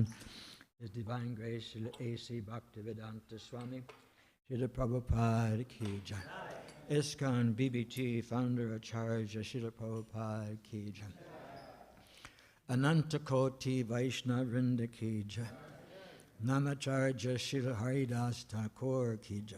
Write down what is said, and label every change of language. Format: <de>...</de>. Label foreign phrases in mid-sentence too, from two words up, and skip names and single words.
<en>His Divine Grace Srila A.C. Bhaktivedanta Swami.</en> <hi>Srila Prabhupada की जय. ISKCON BBT Founder Acharya Srila Prabhupada की जय. अनन्त कोटि वैष्णव वृन्द की जय. नामाचार्य श्रील हरिदास ठाकुर की जय.</hi>